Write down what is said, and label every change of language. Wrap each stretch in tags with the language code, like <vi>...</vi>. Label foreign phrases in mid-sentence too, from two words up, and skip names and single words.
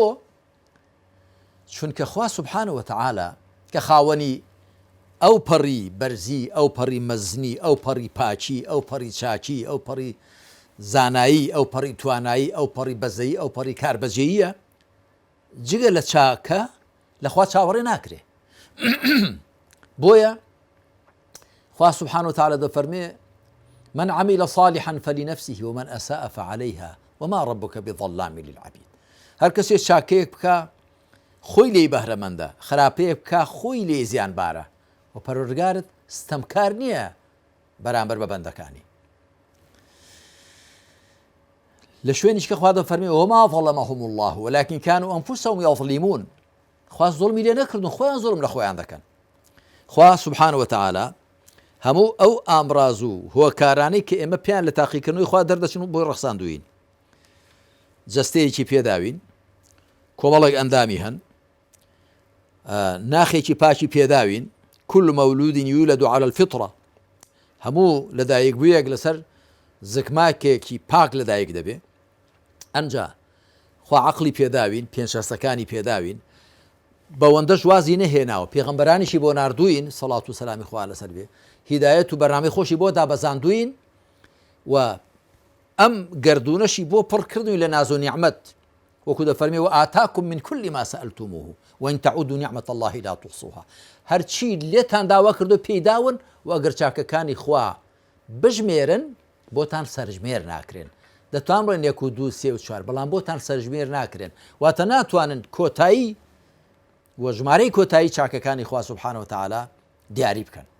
<ckb>چونکە خوا</ckb> <ar>سوبحانە وتەعالە</ar> <ckb>کە خاوەنی ئەو پەڕی بەرزی، ئەو پەڕی مەزنی، ئەو پەڕی پاچی، ئەو پەڕی چاکی، ئەو پەڕی زانایی، ئەو پەڕی توانایی، ئەو پەڕی بەزەیی، ئەو پەڕی کاربەجێیە، جگە لە چاکە لەخوا چاوەڕێ ناکرێ. بۆیە خوا</ckb> <ar>سبحانه وتعالى</ar> <ckb>دەفەرمێ</ckb> <ar>من عمل صالحا فلنفسه ومن أساء فعليها وما ربك بظلام للعبيد.</ar> <ckb>هەر کەسێ چاکەیەک بکە خۆی لێی بەهرەمەندە، خراپەیەک بکە خۆی لێی زیانبارە و پەروەردگارت ستەمکار نییە بەرامبەر بە بەندەکانی. لە شوێنیش کە خوا دەفەرمێ</ckb> <ar>وما ظلمهم الله ولكن كانوا أنفسهم يظلمون.</ar> <ckb>خوا زوڵمی لێ نەکردن، خۆیان زوڵم لە خۆیان دەکەن. خوا</ckb> <ar>سبحانه وتعالى</ar> <ckb>هەموو ئەو ئامراز و هۆکارانەی کە ئێمە پێیان لە تاقیکردنەوەی خوا دەردەچن بۆی ڕەخساندوین، جەستەیەکی پێداوین، کۆمەڵێک ئەندامی هەن، ناخێکی پاکی پێداوین،</ckb> <ar>كل مولود يولد على الفطرة،</ar> <ckb>هەموو لەدایک بوویەک لەسەر زکماکێکی پاک لەدایک دەبێ. ئەنجا خوا عەقڵی پێداوین، پێنجشەستەکانی پێداوین، بەوەندەش وازی نەهێناوە، پێغەمبەرانیشی بۆ ناردووین سەڵات و سەلامی خوا لەسەر بێ، هیدایەت و بەرنامەی خۆشی بۆ دابەزاندووین و ئەم گەردونەشی بۆ پڕکردوین لە ناز و نیعمەت، وەکو دەفەرمێ</ckb> <ar>وآتاكم من كل ما سألتموه وإن تعودوا نعمة الله لا تحصوها.</ar> <ckb>هەرچی لێتان داوا کردو پێی داون و ئەگەر چاکەکانی خوا بژمێرن بۆتان سەرژمێر ناکرێن. دەتوان بڵێن 1 و 2 3 و 4، بەڵام بۆتان سەرژمێر ناکرێن، واتە ناتوانن کۆتایی و ژمارەی کۆتایی چاکەکانی خوا</ckb> <ar>سوبحانە وتەعالە</ar> <ckb>دیاری بکەن.</ckb>